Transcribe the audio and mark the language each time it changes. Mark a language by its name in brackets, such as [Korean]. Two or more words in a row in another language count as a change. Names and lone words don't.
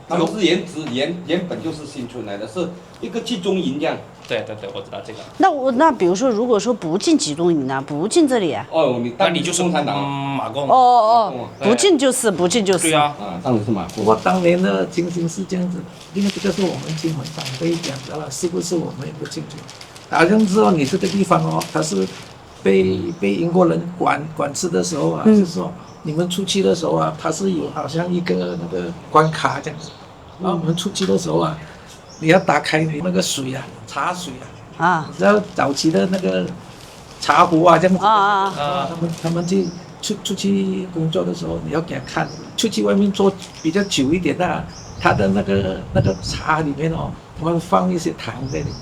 [Chinese] 他們是原本就是新村來的，是一個集中營這樣。對，我知道這個。那比如說，如果說不進集中營呢，不進這裡啊？那你就是共產黨馬共。不進就是。對啊。當然是馬共。我當年的情形是這樣子，因為這個是我們金門長輩講的了，是不是我們也不清楚。好像知道你這個地方它是被英國人管制的時候啊，就是說你們出去的時候啊，它是有好像一個那個關卡這樣子，然後我們出去的時候啊，你要打開你那個水啊，茶水啊，然後早期的那個茶壺啊這樣子，他們出去工作的時候，你要給他看，出去外面做比較久一點的，他的那個茶裡面我們放一些糖在裡面。